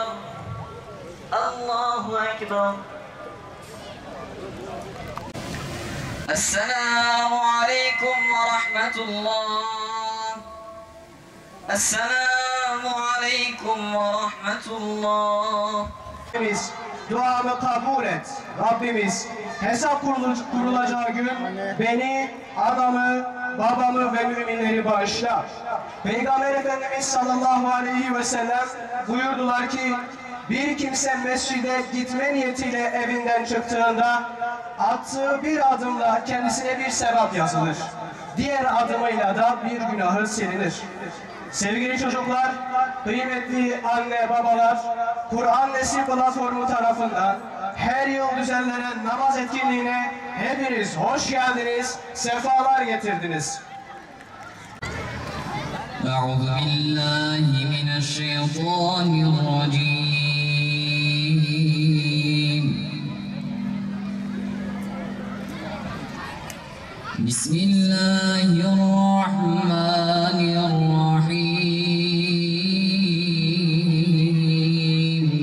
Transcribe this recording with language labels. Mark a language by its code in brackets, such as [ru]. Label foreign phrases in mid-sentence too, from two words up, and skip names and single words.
[ar] الله أكبر. السلام عليكم ورحمة الله. السلام عليكم ورحمة الله. [tr] Duamı kabul et. Rabbimiz hesap kurulacağı gün beni, adamı, babamı ve müminleri bağışla. Peygamber Efendimiz [ar] صلى الله عليه وسلم [tr] buyurdular ki bir kimse mescide gitme niyetiyle evinden çıktığında attığı bir adımla kendisine bir sevap yazılır. Diğer adımıyla da bir günahı silinir. Sevgili çocuklar, kıymetli anne babalar, Kur'an Nesil platformu tarafından her yıl düzenlenen namaz etkinliğine hepiniz hoş geldiniz, sefalar getirdiniz. [ar] أعوذ بالله من الشيطان الرجيم. بسم الله الرحمن الرحيم.